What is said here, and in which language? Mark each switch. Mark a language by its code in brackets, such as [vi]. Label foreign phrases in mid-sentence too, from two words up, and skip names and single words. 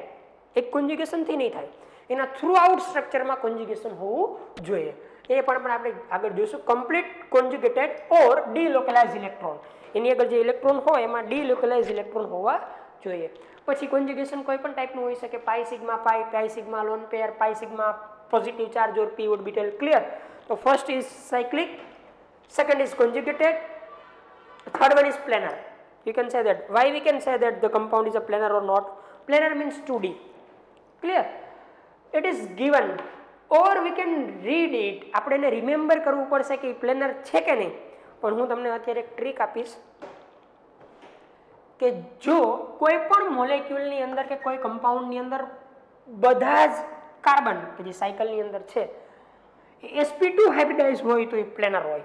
[gu] એક conjugation થી નહીં થાય, એના [en] throughout structure [gu] માં conjugation હોવું જોઈએ. એ પણ આપણે આગળ જોઈશું. [en] complete conjugated or delocalized electron. [gu] એની આગળ જે ઇલેક્ટ્રોન હોય એમાં [en] delocalized electron [gu] હોવા જોઈએ. પછી કોન્જ્યુગેશન કોઈ પણ ટાઈપનું હોઈ શકે, [en] pi sigma pi, pi sigma lone pair, pi sigma positive charge or p orbital. ક્લિયર? તો first is cyclic, second is conjugated, third one is planar. You can say that. Why we can say that the compound is a planar or not? Planar means 2D. Clear? It is given or we can read it. [gu] આપણે એને રિમેમ્બર કરવું પડશે કે પ્લેનર છે કે નહીં. પણ હું તમને અત્યારે એક ટ્રીક આપીશ કે જો કોઈ પણ મોલેક્યુલની અંદર કે કોઈ કમ્પાઉન્ડની અંદર બધા જ કાર્બન કે જે સાયકલની અંદર છે [en] sp2 hybridize [gu] હોય તો એ પ્લેનર હોય.